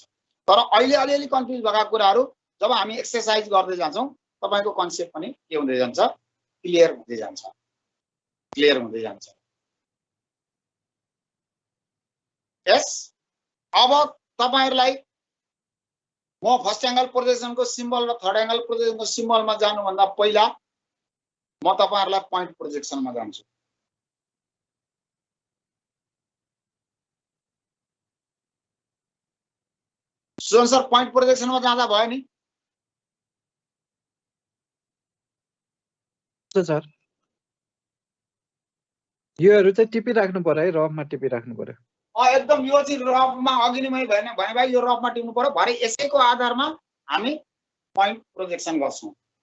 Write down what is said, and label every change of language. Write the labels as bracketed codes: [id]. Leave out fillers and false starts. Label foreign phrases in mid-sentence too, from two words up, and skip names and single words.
[ne] तर अहिले अलिअलि कन्फ्युज भएका कुराहरु जब हामी एक्सरसाइज गर्दै जान्छौं तपाईको कन्सेप्ट पनि के हुँदै जान्छ क्लियर हुँदै जान्छ। यस अब तपाईहरुलाई म [en] first angle projection [ne] को सिम्बल र [en] third angle projection [ne] को सिम्बल मा जानु भन्दा पहिला म तपाईहरुलाई [en] point projection [ne] मा जान्छु। सुन सर [en] point projection [ne] में जाँदा भयो नि सर योहरु चाहिँ टिपिराख्नु पर्यो है, रफमा टिपिराख्नु पर्यो। एकदम यो चाहिँ रफमा अघि नै मैले भने भाइ यो रफमा टिप्नु पर्यो। भरे यसैको आधारमा हामी [en] point projection [ne] गर्छौं।